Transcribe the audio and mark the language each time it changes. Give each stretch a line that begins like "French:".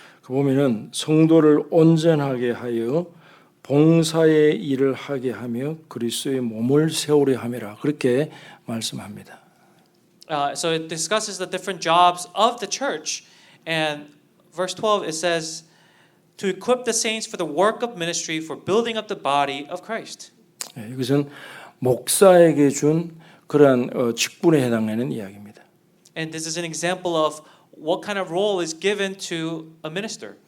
Korean: 그 보면은 성도를 온전하게 하여 봉사의 일을 하게 하며 그리스도의 몸을 세우려 함이라 그렇게 말씀합니다.
English: So it discusses the different jobs of the church, and verse 12 it says to equip the saints for the work of ministry for building up the body of Christ.
Korean: 네, 이것은 목사에게 준 그러한 직분에 해당하는 이야기입니다.
English: And this is an example of what kind of role is given to a minister.